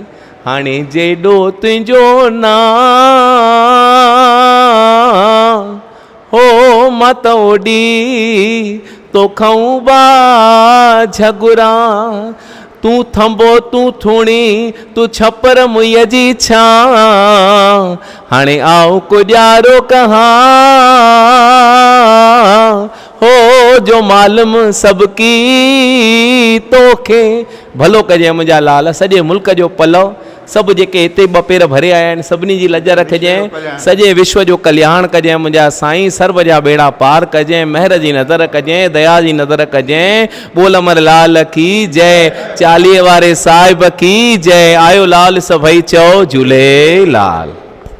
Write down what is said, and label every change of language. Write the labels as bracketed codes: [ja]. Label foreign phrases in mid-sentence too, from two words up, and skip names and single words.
[sd] हाणे जेॾो तुंहिंजो नाम हो मां त ओॾी तोखऊं बा झगुरा। तूं थंबो तूं थूणी तूं छपर मुईअ जी छा हाणे आओ कुॼारो कहां हो जो मालूम सबकी तोखे भलो कजांइ मुंहिंजा लाल सॼे मुल्क जो पलव सभु जेके हिते ॿ पेर भरे आया आहिनि सभिनी जी लज रखजांइ सॼे विश्व जो कल्याण कजांइ मुंहिंजा साईं सर्व जा बेड़ा पार कजांइ महर जी नज़र कजांइ दया जी नज़र कजांइ [hi] बोल अमर लाल की जय चालीहे वारे साहिब की जय [sd] आयो लाल सभई चओ झूलेलाल।